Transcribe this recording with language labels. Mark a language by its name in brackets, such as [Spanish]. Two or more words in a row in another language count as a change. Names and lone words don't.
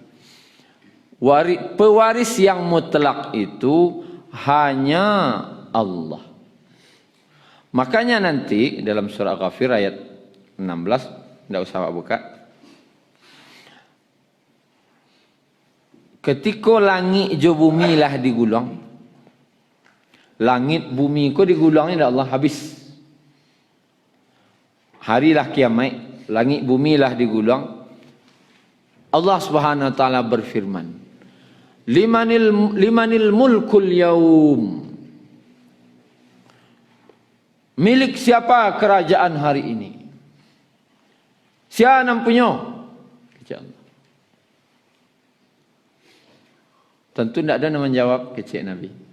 [Indonesian] Pewaris yang mutlak itu hanya Allah. Makanya nanti dalam surah Ghafir ayat 16, tidak usah buka. [Minangkabau] Ketika langit jo bumi lah digulang, langit bumi ko digulangnya Allah habis. Harilah kiamat, langit bumi lah digulang. [Indonesian] Allah [Arabic] سبحانه وتعالى [Indonesian] berfirman, [Arabic] لمن الملك اليوم. [Indonesian] Milik siapa kerajaan hari ini? Siapa yang punya? Allah. Tentu tidak ada yang menjawab kecil Nabi.